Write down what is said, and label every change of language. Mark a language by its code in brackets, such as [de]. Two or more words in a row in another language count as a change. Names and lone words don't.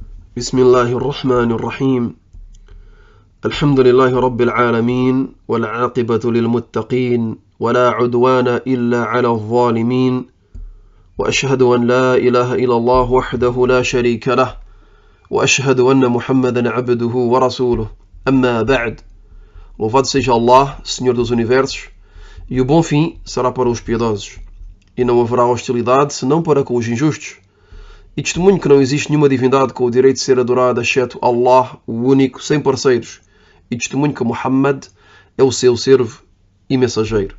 [ar] بسم الله الرحمن الرحيم الحمد لله رب العالمين والعاقبة للمتقين ولا عدوان إلا على الظالمين وأشهد أن لا إله إلا الله وحده لا شريك له وأشهد أن محمدا عبده ورسوله أما بعد. [pt] Louvado seja Allah, Senhor dos Universos, e o bom fim será para os piedosos, e não haverá hostilidade senão para com os injustos. E testemunho que não existe nenhuma divindade com o direito de ser adorada exceto Allah, o único, sem parceiros. E testemunho que Muhammad é o seu servo e mensageiro.